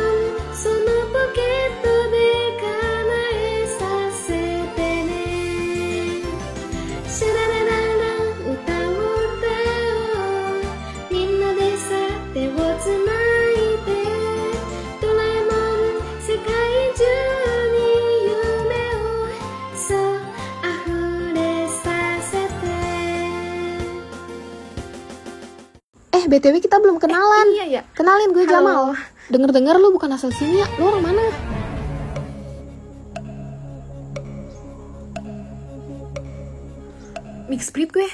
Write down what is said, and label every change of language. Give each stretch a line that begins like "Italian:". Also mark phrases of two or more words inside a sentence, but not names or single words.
Japanese: んそのポケットで叶えさせてねシャララララ歌を歌おうみんなでさ手をつないでドラえもん世界中に夢をそう溢れさせて
Indonesian: BTW kita belum kenalan. Iya ya. Kenalin, gue Jamal. Dengar-dengar lu bukan asal sini ya. Lu orang mana?
English: Mixed breed
Indonesian: gue.